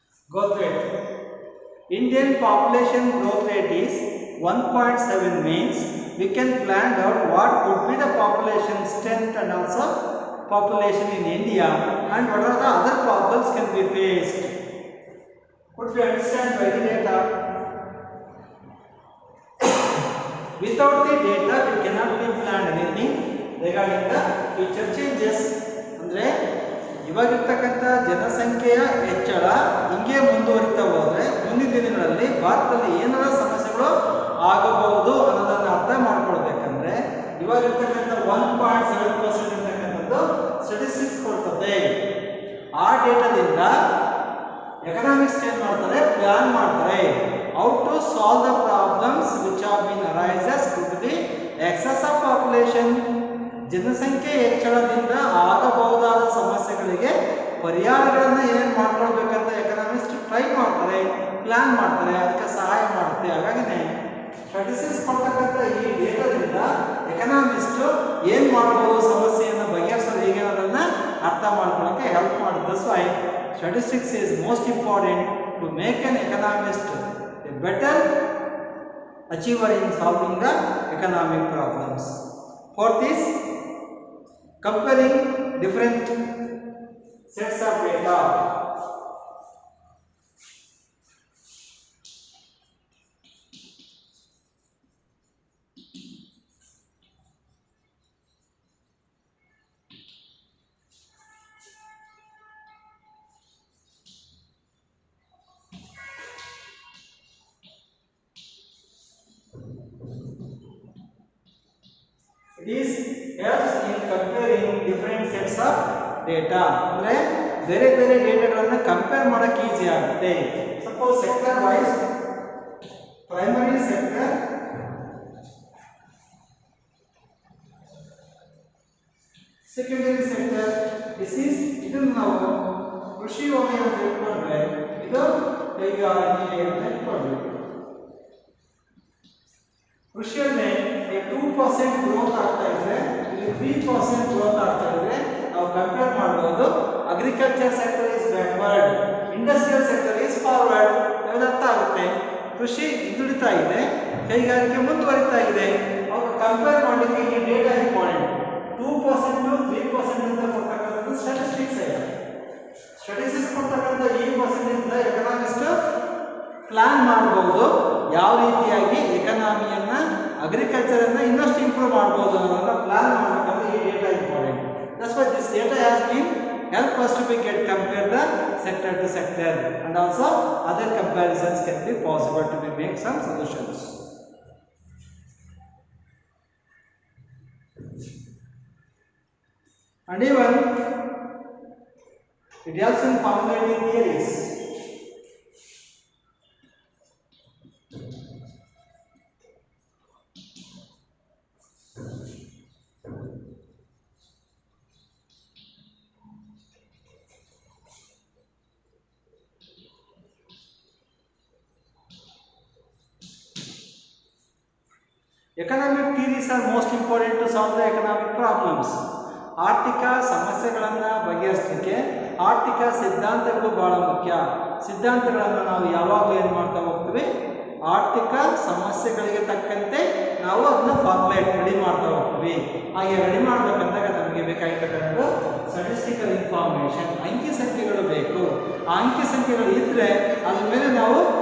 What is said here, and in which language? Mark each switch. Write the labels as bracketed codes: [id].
[en] Growth rate. Indian population growth rate is 1.7 means we can plan out what could be the population strength and also population in India and what are the other problems can be faced. Could we understand by the data? Without the data we cannot be planned anything regarding the future changes. [kn] ಅಂದ್ರೆ ಇವಾಗಿರ್ತಕ್ಕಂಥ ಜನಸಂಖ್ಯೆಯ ಹೆಚ್ಚಳ ಹಿಂಗೆ ಮುಂದುವರಿತಾ ಹೋದ್ರೆ ಮುಂದಿನ ದಿನಗಳಲ್ಲಿ ಭಾರತದಲ್ಲಿ ಏನಾರ ಸಮಸ್ಯೆಗಳು ಆಗಬಹುದು ಅನ್ನೋದನ್ನ ಅರ್ಥ ಮಾಡ್ಕೊಳ್ಬೇಕಂದ್ರೆ ಇವಾಗಿರ್ತಕ್ಕಂಥ 1.7% ಅಂತಕ್ಕಂಥದ್ದು ಸ್ಟಾಟಿಸ್ಟಿಕ್ಸ್ ಕೊಡ್ತದೆ. ಆ ಡೇಟಾದಿಂದ ಎಕನಾಮಿಕ್ಸ್ ಏನ್ ಮಾಡ್ತಾರೆ, ಪ್ಲಾನ್ ಮಾಡ್ತಾರೆ. [en] How to solve the problems which have been arises due to the excess of population. [kn] ಜನಸಂಖ್ಯೆ ಹೆಚ್ಚಳದಿಂದ ಆಗಬಹುದಾದ ಸಮಸ್ಯೆಗಳಿಗೆ ಪರಿಹಾರಗಳನ್ನು ಏನೇನು ಮಾಡ್ಕೊಳ್ಬೇಕಂತ ಎಕನಾಮಿಸ್ಟ್ ಟ್ರೈ ಮಾಡ್ತಾರೆ, ಪ್ಲಾನ್ ಮಾಡ್ತಾರೆ, ಅದಕ್ಕೆ ಸಹಾಯ ಮಾಡುತ್ತೆ. ಹಾಗಾಗಿನೇ ಸ್ಟಾಟಿಸ್ಟಿಕ್ಸ್ ಕೊಡ್ತಕ್ಕಂಥ ಈ ಡೇಟಾದಿಂದ ಎಕನಾಮಿಸ್ಟ್ ಏನು ಮಾಡಬಹುದು, ಸಮಸ್ಯೆಯನ್ನು ಬಗೆಹರಿಸೋದು ಹೇಗೆ ಅನ್ನೋದನ್ನ ಅರ್ಥ ಮಾಡ್ಕೊಳ್ಳೋಕೆ ಹೆಲ್ಪ್ ಮಾಡುತ್ತೆ. [en] That's why statistics is most important to make an economist a better achiever in solving the economic problems. Fourth is comparing different sets of data. It is helps in comparing different sets of data. [kn] ಅಂದ್ರೆ ಬೇರೆ ಬೇರೆ ಡೇಟಾಗಳನ್ನು compare ಮಾಡಕ್ಕೆ easy ಆಗುತ್ತೆ. Suppose sector wise primary sector, secondary sector, ಇದನ್ನು ನಾವು ಕೃಷಿ ವಲಯ ಅಂತ ಇಟ್ಕೊಂಡ್ರೆ ಇದು ಕೈಗಾರಿಕೆ ಅಂತ ಇಟ್ಕೊಳ್ಬೇಕು. ಕೃಷಿಯಲ್ಲೇ 2% ಗ್ರೋತ್ ಆಗ್ತಾ ಇದ್ರೆ, ಇಲ್ಲಿ 3% ಗ್ರೋತ್ ಆಗ್ತಾ ಇದ್ರೆ ನಾವು ಕಂಪೇರ್ ಮಾಡಬಹುದು. [en] Agriculture sector is backward, industrial sector is forward. [kn] ನಮಗೆ ಅರ್ಥ ಆಗುತ್ತೆ. ಕೃಷಿ ಹಿಂದುಳಿತಾ ಇದೆ, ಕೈಗಾರಿಕೆ ಮುಂದುವರಿತಾ ಇದೆ. ಅವಾಗ ಕಂಪೇರ್ ಮಾಡಲಿಕ್ಕೆ ಈ ಡೇಟಾ ಇಂಪಾರ್ಟೆಂಟ್. 2% 3% ಅಂತ ಕೊಡ್ತಕ್ಕಂಥದ್ದು ಸ್ಟಾಟಿಸ್ಟಿಕ್ಸ್ ಇದೆ. ಸ್ಟಾಟಿಸ್ಟಿಕ್ಸ್ ಕೊಡ್ತಕ್ಕಂಥ ಈ ಪರ್ಸೆಂಟೇಜ್ ಎಕನಾಮಿಸ್ಟ್ ಪ್ಲಾನ್ ಮಾಡಬಹುದು, ಯಾವ ರೀತಿಯಾಗಿ ಎಕನಾಮಿಯನ್ನ ಅಗ್ರಿಕಲ್ಚರ್ ಅನ್ನ ಇನ್ನಷ್ಟು ಇಂಪ್ರೂವ್ ಮಾಡಬಹುದು ಅನ್ನೋದನ್ನ ಪ್ಲಾನ್ ಮಾಡಬೇಕಂದ್ರೆ ಈ data important. [en] That's why this data has been help us to get compare the sector to sector, and also other comparisons can be possible to be make some solutions. And even it helps in formulating theories. Economic theories are most important to solve the economic problems. [kn] ಆರ್ಥಿಕ ಸಮಸ್ಯೆಗಳನ್ನು ಬಗೆಹರಿಸಲಿಕ್ಕೆ ಆರ್ಥಿಕ ಸಿದ್ಧಾಂತಗಳು ಬಹಳ ಮುಖ್ಯ. ಸಿದ್ಧಾಂತಗಳನ್ನು ನಾವು ಯಾವಾಗಲೂ ಏನು ಮಾಡ್ತಾ ಹೋಗ್ತೀವಿ, ಆರ್ಥಿಕ ಸಮಸ್ಯೆಗಳಿಗೆ ತಕ್ಕಂತೆ ನಾವು ಅದನ್ನ ಫಾರ್ಮುಲೇಟ್ ರೆಡಿ ಮಾಡ್ತಾ ಹೋಗ್ತೀವಿ. ಹಾಗೆ ರೆಡಿ ಮಾಡಬೇಕಂದಾಗ ನಮಗೆ ಬೇಕಾಗಿರ್ತಕ್ಕಂಥ ಸ್ಟಾಟಿಸ್ಟಿಕಲ್ ಇನ್ಫಾರ್ಮೇಷನ್, ಅಂಕಿ ಸಂಖ್ಯೆಗಳು ಬೇಕು. ಆ ಅಂಕಿ ಸಂಖ್ಯೆಗಳು ಇದ್ದರೆ ಅದ್ರ ಮೇಲೆ ನಾವು